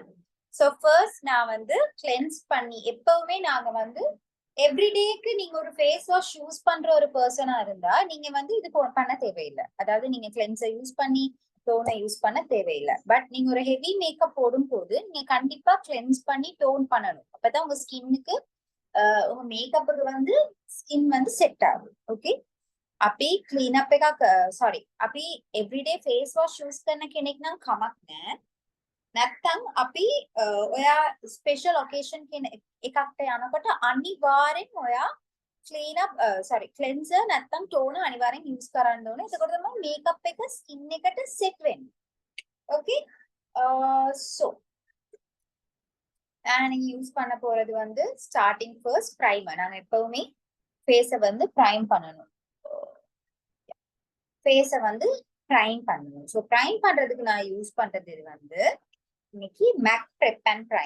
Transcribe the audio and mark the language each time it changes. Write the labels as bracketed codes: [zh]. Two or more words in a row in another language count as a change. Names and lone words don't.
[en] so first [ta] நான் வந்து கிளென்ஸ் பண்ணி, எப்பவுமே நாங்க வந்து எவ்ரிடேக்கு நீங்க ஒரு [en] face wash use [ta] பண்ற ஒரு பர்சனா இருந்தா நீங்க வந்து இது பண்ண தேவையில்லை. அதாவது நீங்க [en] cleanser use [ta] பண்ணி டோனை யூஸ் பண்ண தேவையில்லை. பட் நீங்க ஒரு [en] heavy makeup [ta] போடும் போது நீங்க கண்டிப்பா கிளென்ஸ் பண்ணி டோன் பண்ணணும். அப்பதான் உங்க ஸ்கின்னுக்கு உங்க மேக்கப்புக்கு வந்து ஸ்கின் வந்து செட் ஆகும். ओके, [si] අපි ක්ලීනප් එකක් සෝරි අපි [en] everyday face wash use [si] කරන කෙනෙක් නම් කමක් නැහැ. නැත්තම් අපි ඔයා [en] special occasion [si] කියන එකකට යනකොට අනිවාර්යෙන් ඔයා ක්ලෙන්සර් නැත්තම් ටෝනර් අනිවාර්යෙන් යූස් කරන්න ඕනේ. එතකොට තමයි මේකප් එක ස්කින් එකට සෙට් වෙන්නේ. [en] OK, so [ta] நீங்க யூஸ் பண்ண போறது வந்து [en] starting first primer. [ta] நாங்க எப்பவுமே ஃபேஸை வந்து பிரைம் பண்ணணும். ஃபேஸை வந்து பிரைம் பண்ணணும். ஸோ பிரைம் பண்றதுக்கு நான் யூஸ் பண்றது இது வந்து இன்னைக்கு மேக் பிரெப் அண்ட் பிரைம்.